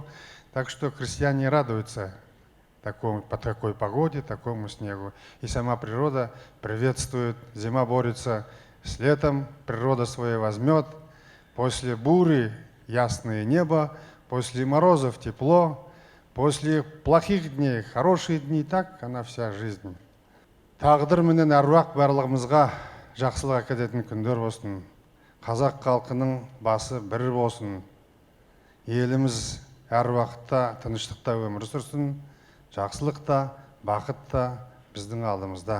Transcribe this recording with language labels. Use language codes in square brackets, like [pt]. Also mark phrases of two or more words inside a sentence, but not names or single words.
[ru] Так что крестьяне радуются по такой погоде, такому снегу. И сама природа приветствует, зима борется с летом, природа свое возьмет. После бури ясное небо, после морозов тепло, после плохих дней хорошие дни, так она вся жизнь. [kk] Тағдыр менен әруақ барлығымызға жақсылық әкелетін күндер болсын. Қазақ халқының басы бір болсын. Еліміз әр уақытта тыныштықта өмір сүрсін. Жақсылықта, бақытта біздің алдымызда.